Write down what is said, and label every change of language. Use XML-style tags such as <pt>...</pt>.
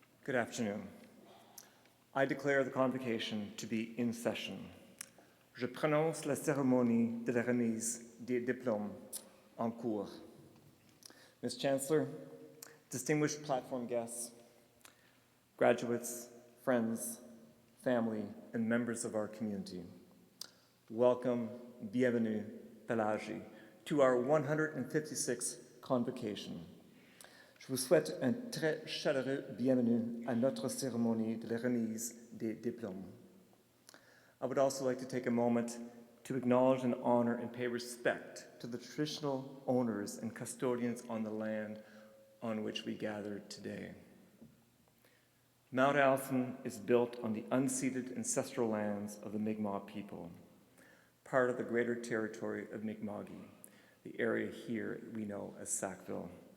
<en>Good afternoon. I declare the convocation to be in session.</en> <fr>Je prononce la cérémonie de la remise des diplômes en cours.</fr> <en>Ms. Chancellor, distinguished platform guests, graduates, friends, family, and members of our community, welcome, bienvenue, Pelagi, to our 156th convocation.</en> <fr>Je vous souhaite un très chaleureux bienvenue à notre cérémonie de la remise des diplômes.</fr> <en>I would also like to take a moment to acknowledge and honor and pay respect to the traditional owners and custodians on the land on which we gather today. Mount Allison is built on the unceded ancestral lands of the Mi'kmaq people, part of the greater territory of Mi'kma'ki, the area here we know as Sackville.</en>